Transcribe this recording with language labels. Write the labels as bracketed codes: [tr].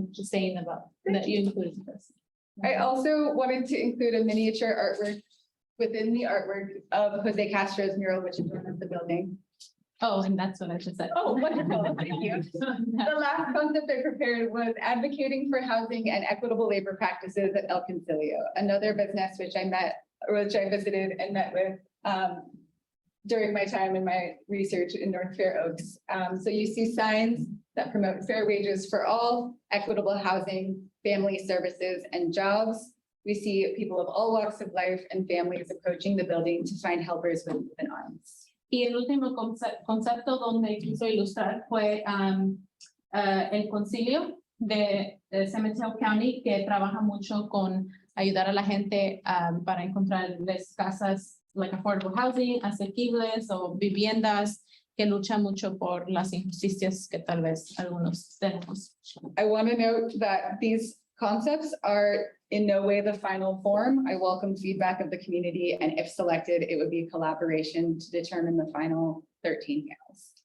[en] I'm just saying about that you included this. I also wanted to include a miniature artwork within the artwork of Jose Castro's mural, which adorns the building. Oh, and that's what I just said. Oh, wonderful, thank you. The last concept I prepared was advocating for housing and equitable labor practices at El Concilio, another business which I visited and met with during my time in my research in North Fair Oaks. So you see signs that promote fair wages for all, equitable housing, family services, and jobs. We see people of all walks of life and families approaching the building to find helpers with open arms. [es] Y el último concepto donde quiso ilustrar fue el concilio de San Mateo County, que trabaja mucho con ayudar a la gente para encontrarles casas, [en] like affordable housing, [es] asequibles o viviendas, que luchan mucho por las injusticias que tal vez algunos tenemos. [en] I want to note that these concepts are in no way the final form. I welcome feedback of the community, and if selected, it would be a collaboration to determine the final 13 panels.